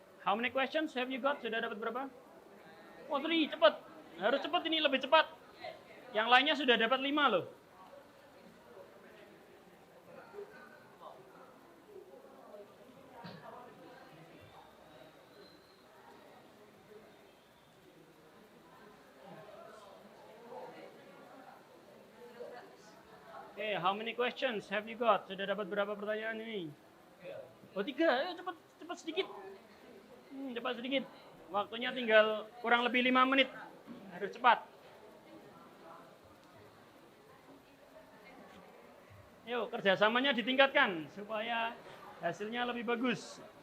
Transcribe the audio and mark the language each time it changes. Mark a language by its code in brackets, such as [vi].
[en] How many questions have you got? [id] Sudah dapat berapa? Oh, 3, cepat. Harus cepat ini, lebih cepat. Yang lainnya sudah dapat 5 loh. [en] Okay, how many questions have you got? [id] Sudah dapat berapa pertanyaan ini? Oh, 3. Ayo cepat, cepat sedikit. Cepat sedikit. Waktunya tinggal kurang lebih 5 menit. Harus cepat. Yuk, kerjasamanya ditingkatkan supaya hasilnya lebih bagus.